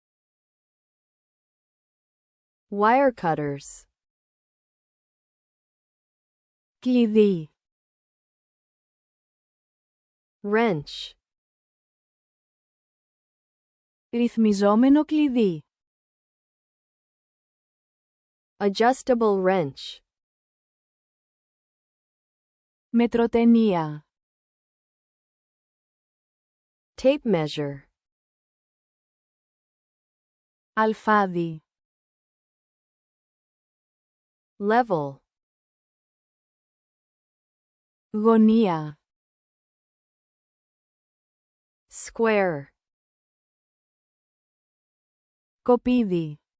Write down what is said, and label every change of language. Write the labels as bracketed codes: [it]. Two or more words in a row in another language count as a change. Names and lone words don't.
[en] Wire cutters. [el] Κλειδί. [en] Wrench. [el] Ρυθμιζόμενο κλειδί. [en] Adjustable wrench. [el] Μετροτενία. [en] Tape measure. [el] Αλφάδι. [en] Level. [el] Γωνία. [en] Square. [el] Κοπίδι.